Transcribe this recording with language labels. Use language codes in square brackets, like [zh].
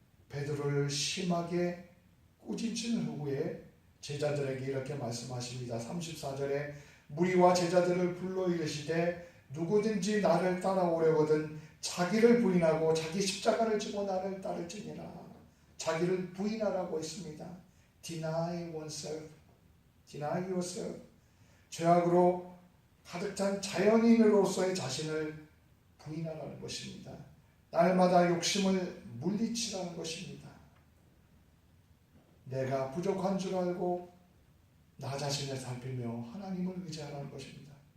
[ko] 베드로를 심하게 꾸짖은 후에 제자들에게 이렇게 말씀하십니다. 34절에 무리와 제자들을 불러 이르시되 누구든지 나를 따라오려거든 자기를 부인하고 자기 십자가를 지고 나를 따를지니라. 자기를 부인하라고 했습니다. [en] Deny oneself, deny yourself. [ko] 죄악으로 가득 찬 자연인으로서의 자신을 부인하라는 것입니다. 날마다 욕심을 물리치라는 것입니다. 내가 부족한 줄 알고 나 자신을 살피며 하나님을 의지하라는 것입니다.